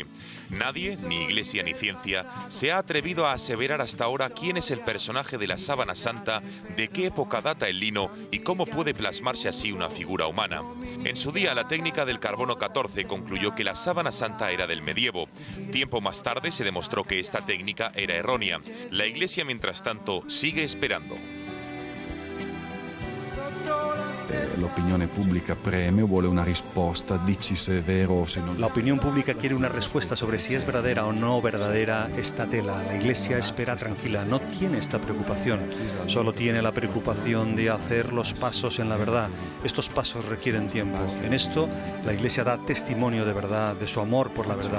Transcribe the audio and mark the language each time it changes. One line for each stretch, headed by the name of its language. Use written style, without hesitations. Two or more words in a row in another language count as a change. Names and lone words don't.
Spanish: Nadie, ni Iglesia ni ciencia, se ha atrevido a aseverar hasta ahora quién es el personaje de la sábana santa, de qué época data el lino y cómo puede plasmarse así una figura humana. En su día, la técnica del carbono 14 concluyó que la sábana santa era del medievo. Tiempo más tarde se demostró que esta técnica era errónea. La Iglesia, mientras tanto, sigue esperando.
Italian: L'opinione pubblica preme, vuole una risposta, dici se è vero o se non.
Spanish: La opinión pública quiere una respuesta sobre si es verdadera o no verdadera esta tela. La Iglesia espera tranquila, no tiene esta preocupación, solo tiene la preocupación de hacer los pasos en la verdad. Estos pasos requieren tiempo. En esto, la Iglesia da testimonio de verdad, de su amor por la verdad.